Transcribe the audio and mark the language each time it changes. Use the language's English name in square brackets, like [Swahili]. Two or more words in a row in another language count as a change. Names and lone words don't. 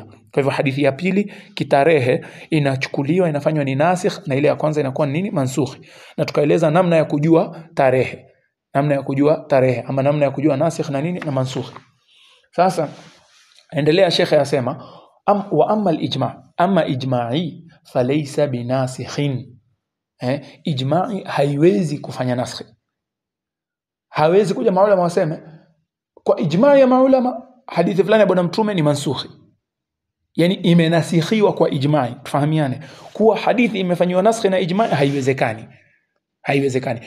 [Swahili] Kwa hivyo hadithi ya pili kitarehe inachukuliwa, inafanywa ni nasikh, na ile ya kwanza inakuwa nini? Mansukh. Na tukaeleza namna ya kujua tarehe, ama namna ya kujua nasikh na nini na mansukh. Sasa endelea Sheikh yasema [Arabic] وأما الإجماع أما الإجماع فليس بناسخ. [Swahili] Ijma'i haiwezi kufanya nasikh. Hawezi kuja maulama waseme kwa ijma' ya maulama hadithi fulani ya bwana mtume ni mansukhi, yani imenasikhiwa kwa ijma'i. Tufahamiane kuwa hadithi imefanywa naskhi na ijma'i haiwezekani.